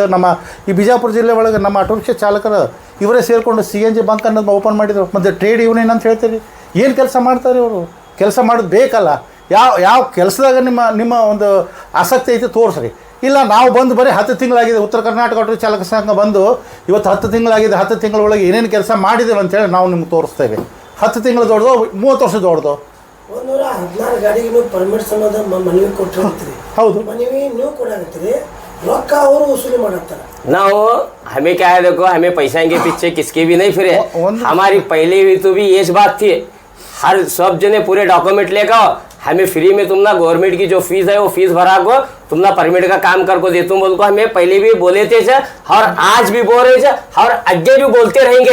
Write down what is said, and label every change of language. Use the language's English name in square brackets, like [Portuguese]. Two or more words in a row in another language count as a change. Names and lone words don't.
[Kannada] ನಮ್ಮ ಈ ಬಿಜಾಪುರ ಜಿಲ್ಲೆ ಒಳಗೆ ನಮ್ಮ ಆಟೋ ರಿಕ್ಷಾ ಚಾಲಕರು ಇವರೇ ಸೇರಿಕೊಂಡು CNG ಬಂಕ್ ಅನ್ನೋದು ಓಪನ್ ಮಾಡಿದ್ರು ಮತ್ತು [English] trade union [Kannada] ಅಂತ ಹೇಳ್ತೀರಿ ಏನು ಕೆಲಸ ಮಾಡ್ತಾರೆ ಇವರು ಕೆಲಸ ಮಾಡೋದು ಬೇಕಲ್ಲ ಯಾವ ಕೆಲಸದಾಗ ನಿಮ್ಮ ಒಂದು ಆಸಕ್ತಿ ಐತೆ ತೋರಿಸ್ರಿ ಇಲ್ಲ ನಾವು ಬಂದು ಬರೀ 10 ತಿಂಗಳಾಗಿದೆ ಉತ್ತರ ಕರ್ನಾಟಕ ಆಟೋ ಚಾಲಕ ಸಂಘ ಬಂದು ಇವತ್ತು 10 ತಿಂಗಳಾಗಿದೆ 10 ತಿಂಗಳೊಳಗೆ ಏನೇನು ಕೆಲಸ ಮಾಡಿದ್ದೇವೆ ಅಂತೇಳಿ ನಾವು ನಿಮ್ಗೆ ತೋರಿಸ್ತೇವೆ 10 ತಿಂಗಳು ದೊಡ್ಡದು 30 ವರ್ಷ ದೊಡ್ಡದು 116 ಗಾಡಿಗೆ ನೀವು ಪರ್ಮಿಟ್ ಸಮೇತ ಮನವಿ ಕೊಟ್ಟಿರ್ತೀರಿ ಹೌದು ಮನವಿ ನೀವು ಕೊಡಾಕತ್ತೀರಿ [Hindi] रॉका और वसूली मारता ना हो हमें क्या है देखो हमें पैसा के पीछे किसके भी नहीं फिरे हमारी पहले भी तो भी ये बात थी हर सब जने पूरे डॉक्यूमेंट लेकर हमें फ्री में तुम ना गवर्नमेंट की जो फीस है वो फीस भरा को तुम ना परमिट का काम कर को दे तुम बोल को हमें पहले भी बोले थे और आज भी बोल रहे थे और आगे भी बोलते रहेंगे